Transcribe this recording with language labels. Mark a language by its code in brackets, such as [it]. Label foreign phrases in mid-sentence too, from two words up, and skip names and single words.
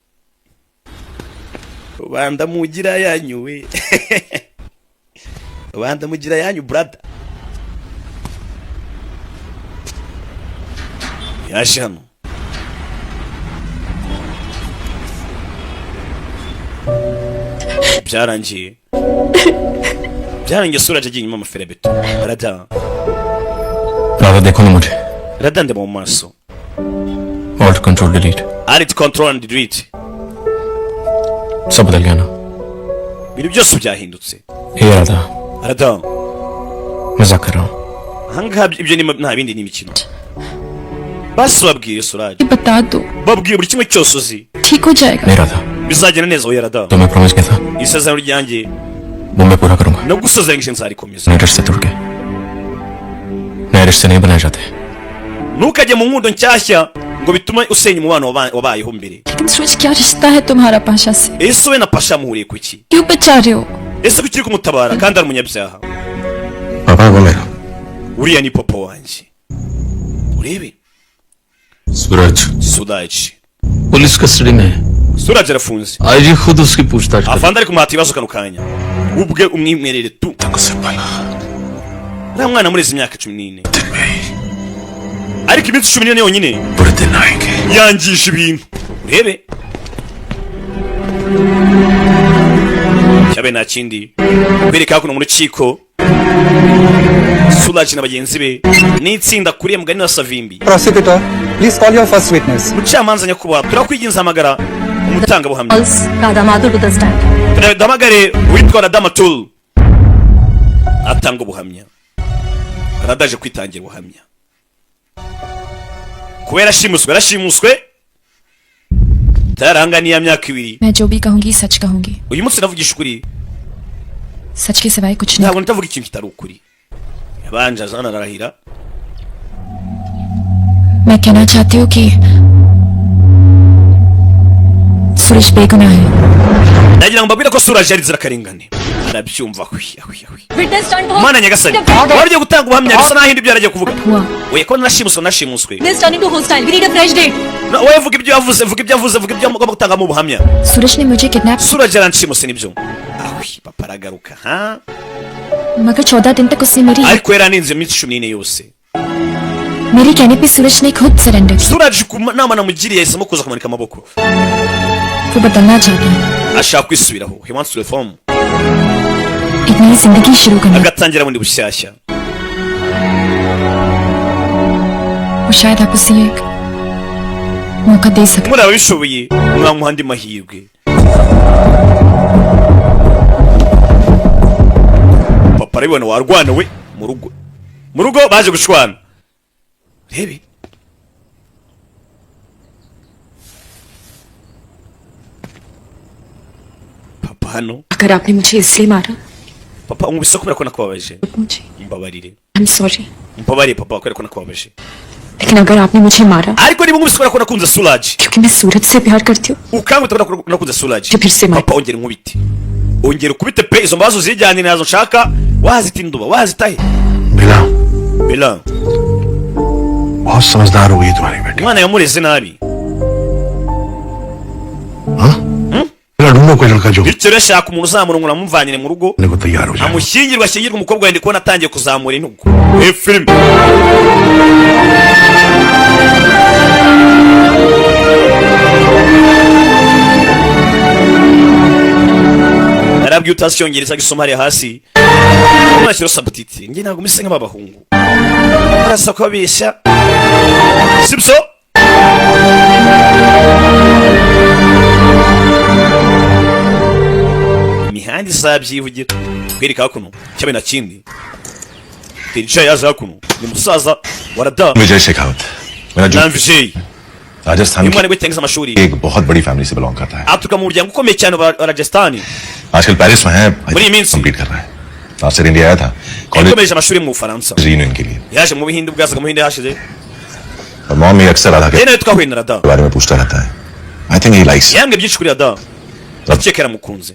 [rw] rubanda mugira yanyu we rubanda mugira yanyu brother yaje hano byarangiye Suraj agiye inyuma amaferabeto rada [hi] राधा देखो ना मुझे [rw] rada ndeba mu maso [en] alt control delete alt control and delete [hi] सब बदल गया ना [rw] ibintu byose byahindutse [hi] हे राधा [rw] rada [hi] मजाक कर रहा हूँ [rw] ahangaha ibyo ni nta bindi ni imikino basi babwiye Suraj [hi] बता दो [rw] babwiye buri kimwe cyose uzi [hi] ठीक हो जाएगा नहीं राधा [rw] bizagenda neza oya rada [hi] तो मैं प्रॉमिस किया था [rw] isezerano ryanjye [hi] वो मैं पूरा करूंगा [rw] nagusezeranyije nzarikomeza [hi] नए रिश्ते तोड़ के नए फ्रेश से नहीं बनाए जाते। [rw] ntukajye mu nkundo nshyashya ngo bitume usenya umubano wabayeho mbere. [hi] लेकिन सूरज क्या रिश्ता है तुम्हारा पाशा से? [rw] ese wowe na pasha muhuriye ku ki? [hi] क्यों बचा रहे हो? [rw] ese kuki uri kumutabara kandi ari umunyabyaha? [hi] पापा वो मेरा [rw] uriya ni papa wanjye. urebe [hi] सूरज [rw] Sudaji. [en] police custody [hi] में है। [rw] Suraj arafunze. [hi] आईजी खुद उसकी पूछताछ कर। [rw] afande ari kumuhata ibibazo kano kanya ubwe umwimwerere tu. nta mwana murezi imyaka 14 ariko iminsi 14 yonyine yangisha ibintu. urebe cyabe nta kindi bereka kuno mu rukiko Suraj na bagenzi be n'itsinda kuriye mugani wa Savimbi. [en] Prosecutor, please call your first witness. [rw] mucamanza nyakubahwa turakwiginza amagara umutanga buhamya. [en] Kadamadur to the stand. [rw] Damagare witwa Radamatul atanga ubuhamya. Aradaje kwitangira ubuhamya kubera yarashimuswe taranganiye imyaka 2. [hi] मैं जो भी कहूंगी सच कहूंगी। [rw] uyu munsi navugisha ukuri [hi] सच के सिवाय कुछ नहीं। [rw] ntabwo ntavuga ikintu kitari ukuri. yabanje azana arahira. [hi] मैं कहना चाहती हूँ कि सूरज बेगुनाह है। [rw] ndagira ngo mbabwire ko Suraj yari zirakarengane. arabyumva [en] Witness stand for [rw] mana nyagasani waryo gutanga ubuhamya bisa naho ibyo yaragiye kuvuga. [hi] हुआ। [rw] oye ko nashimuswe [en] This turn into hostile. We need a fresh date. [rw] wowe vuga ibyo yavuze vuga ibyo mugomba gutanga mu buhamya. [hi] सूरज ने मुझे किडनैप [rw] Suraj yaranshimuse nibyo. papa aragaruka ha [hi] मगर 14 दिन तक उसने [rw] ariko yaraninze iminsi 14 yose. [hi] मेरी कहने पे सूरज ने खुद सरेंडर किया। [rw] Suraj ku nama namugiriye yahisemo kuza kumanika amaboko. [hi] वो बदलना चाहता है। [rw] ashaka kwisubiraho. [en] he wants to reform. [hi] एक नई जिंदगी शुरू करना। [rw] agatangira bundi bushyashya. [hi] वो शायद आप उसे एक मौका दे सकते। [rw] muri ababishoboye mwamuha andi mahirwe. papa arabibona warwana we mu rugo baje gushwana. rebe papa hano [hi] अगर आपने मुझे इसलिए मारा [rw] papa umubise kubera ko nakubabaje [hi] मुझे [rw] mbabarire. [en] I'm sorry [rw] mbabarire papa kubera ko nakubabaje. [hi] लेकिन अगर आपने मुझे मारा [rw] ariko niba umubise kubera ko nakunze Suraj [hi] क्योंकि मैं सूरज से प्यार करती हूँ [rw] ukangute kubera ko nakunze Suraj [hi] फिर से मार [rw] papa ongera nkubite ongera ukubite pe izo mbazo zijyanye nazo nshaka wazitinduba wazitahe. Bela [hi] बहुत समझदार हो गई तुम्हारी बेटी. [rw] umwana yamureze nabi. [hi] ढूंढो कोई लड़का जो [rw] bityo rero ashaka umuntu uzamurongora amuvanyire mu rugo [hi] को तैयार हो जाए. [rw] ashyingirwa umukobwa wende kubona atangiye kuzamura intugu. filime narabwiye utasyongereza gisoma hariya hasi nashyira sabutitire njye ntabwo mise nk'abahungu barasa kubabeshya sibyo. imihanda izabyivugira kwereka hakuno cyabe na kindi terica yaje hakuno ni musaza wa Rada [hi] विजय शेखावत मेरा जो Vijay राजस्थान [rw] umwana witangiza amashuri [hi] की एक बहुत बड़ी फैमिली से बिलोंग करता है. [rw] aturuka mu muryango ukomeye cyane wa Rajasthan. [hi] आजकल पेरिस में है. बड़ी मीन्स कंप्लीट कर रहा है. [en] last year [hi] इंडिया आया था कॉलेज [rw] yakomeje amashuri mu Bufaransa [hi] रीयूनियन के लिए. [rw] yaje mu Buhinde bwazaga mu Buhinde hashize [hi] और मॉम भी अक्सर राधा के [rw] rero nawe twahuye na Rada [hi] बारे में पूछता रहता है. [en] I think he likes. [rw] yambwiye byinshi kuri Rada ndakeka yaramukunze.